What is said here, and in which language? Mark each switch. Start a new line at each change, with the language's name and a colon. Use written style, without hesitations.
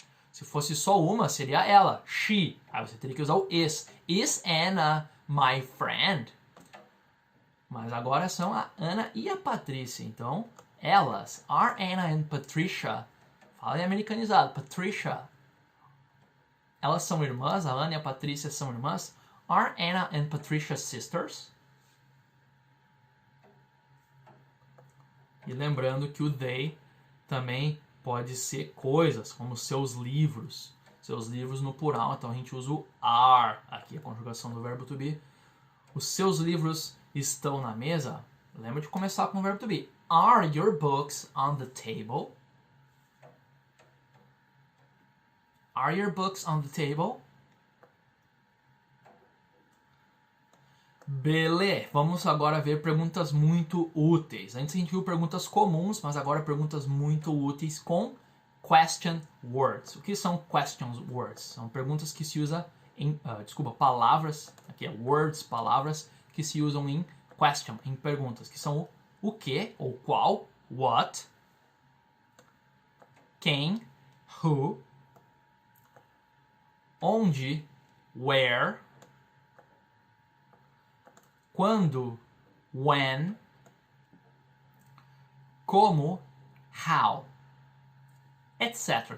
Portuguese: Se fosse só uma, seria ela, she. Aí você teria que usar o is.
English: Is Anna my friend?
Portuguese: Mas agora são a Ana e a Patrícia. Então, elas,
English: are Anna and Patricia.
Portuguese: Fala em americanizado,
English: Patricia.
Portuguese: Elas são irmãs, a Ana e a Patrícia são irmãs.
English: Are Anna and Patricia sisters?
Portuguese: E lembrando que o they também pode ser coisas, como seus livros. Seus livros no plural, então a gente usa o are, aqui a conjugação do verbo to be. Os seus livros estão na mesa? Lembra de começar com o verbo to be.
English: Are your books on the table? Are your books on the table?
Portuguese: Beleza, vamos agora ver perguntas muito úteis. Antes a gente viu perguntas comuns, mas agora perguntas muito úteis com question words. O que são question words? São perguntas que se usam em, palavras, aqui é words, palavras, que se usam em question, em perguntas, que são o que, ou qual, what, quem, who, onde, where, quando, when, como, how, etc.